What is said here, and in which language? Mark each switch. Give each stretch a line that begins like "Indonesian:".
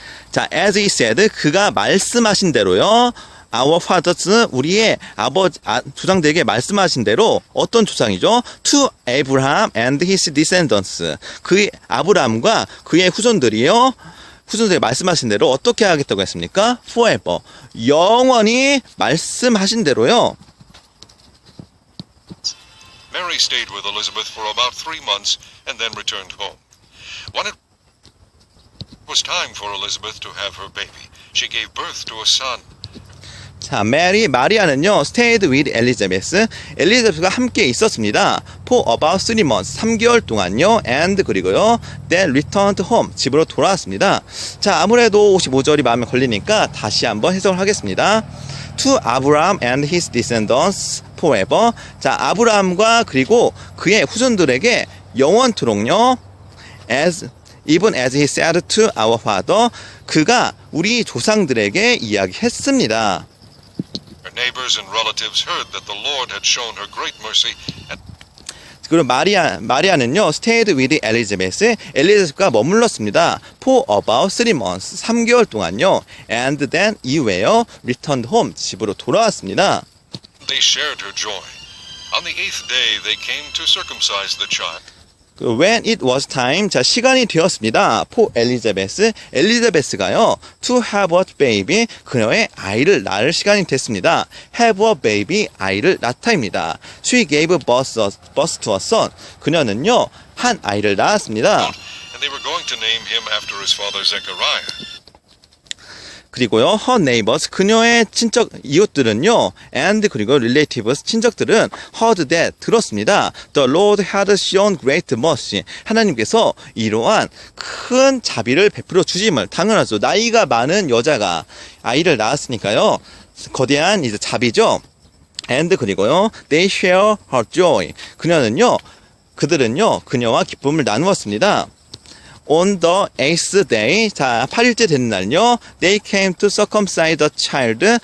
Korean: 자,
English: as he said,
Korean: 그가 말씀하신 대로요,
English: our fathers,
Korean: 우리의 조상들에게 말씀하신 대로, 어떤 조상이죠?
English: To Abraham and his descendants,
Korean: 그 아브라함과 그의 후손들이 말씀하신 대로 어떻게 하겠다고 했습니까?
English: Forever,
Korean: 영원히 말씀하신 대로요.
English: Mary stayed with Elizabeth for about 3 months and then returned home. When it was time for Elizabeth to have her baby, she gave birth to a son.
Korean: 자, 마리아는요,
English: stayed with Elizabeth,
Korean: 엘리자베스가 함께 있었습니다.
English: For about 3 months,
Korean: 3개월 동안요,
English: and
Korean: 그리고요,
English: then returned home,
Korean: 집으로 돌아왔습니다. 자, 아무래도 55절이 마음에 걸리니까 다시 한번 해석을 하겠습니다.
English: To Abraham and his descendants forever.
Korean: 자, 아브라함과 그리고 그의 후손들에게 영원토록요,
English: even as he said to our father,
Korean: 그가 우리 조상들에게 이야기했습니다.
English: Her neighbors and relatives heard that the Lord had shown her great mercy and
Korean: 그리고 마리아는요,
English: stayed with Elizabeth,
Korean: 엘리자베스가 머물렀습니다.
English: For about 3 months,
Korean: 3개월 동안요,
English: and then
Korean: 이후에요,
English: returned home,
Korean: 집으로 돌아왔습니다.
English: they shared her joy. On the 8th day they came to circumcise the child. When it was time,
Korean: 자 시간이 되었습니다.
English: For Elizabeth,
Korean: 엘리자베스가요
English: to have a baby,
Korean: 그녀의 아이를 낳을 시간이 됐습니다.
English: Have a baby,
Korean: 아이를 낳다입니다.
English: She gave birth to a son,
Korean: 그녀는요 한 아이를 낳았습니다.
English: And they were going to name him after his father Zechariah.
Korean: 그리고요,
English: her neighbors,
Korean: 그녀의 친척 이웃들은요, and 그리고
English: relatives,
Korean: 친척들은
English: heard that,
Korean: 들었습니다.
English: The Lord had shown great mercy.
Korean: 하나님께서 이러한 큰 자비를 베풀어 주심을, 당연하죠. 나이가 많은 여자가 아이를 낳았으니까요, 거대한 이제 자비죠.
English: and
Korean: 그리고요,
English: they share her joy.
Korean: 그들은요, 그녀와 기쁨을 나누었습니다.
English: On the 8th day,
Korean: 자 8일째 되는 날요,
English: they came to circumcise the child.